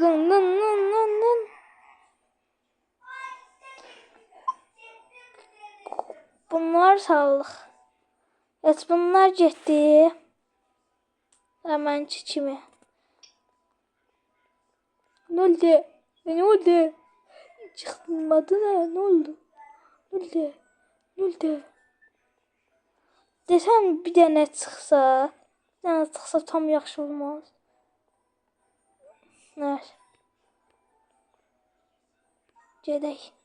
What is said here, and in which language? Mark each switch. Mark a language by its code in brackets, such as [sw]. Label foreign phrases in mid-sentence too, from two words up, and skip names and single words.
[az] Zın. Bunlar sağlıq. Heç bunlar getdi. Həmənki kimi. [tr] Ne oldu? Ne oldu? Çıkmadı ne? Ne oldu? Ne oldu? Ne oldu? [az] Desəm bir dənə çıxsa, bir dənə çıxsa tam yaxşı olmaz. Nəysə. Gedək.